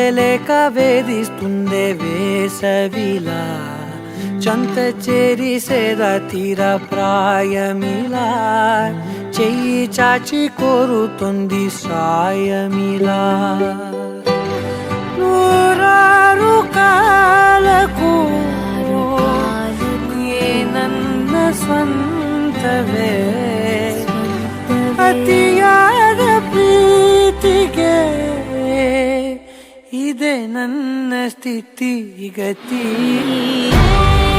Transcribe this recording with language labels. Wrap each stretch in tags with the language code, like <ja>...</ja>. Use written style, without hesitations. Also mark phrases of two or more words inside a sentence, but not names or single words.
<te>లేక వేధిస్తుందే వేసవిలా చంత చేరి సేద తీర ప్రాయమిలా చెయ్యి చాచి కోరుతుంది సాయమిలా నూరారు కాలకు</te> <kn>ನನ್ನ ಸ್ವಂತವೇ ಅತಿಯಾದ ಪ್ರೀತಿಗೆ ಇದೆ ನನ್ನ ಸ್ಥಿತಿ ಗತಿ</kn>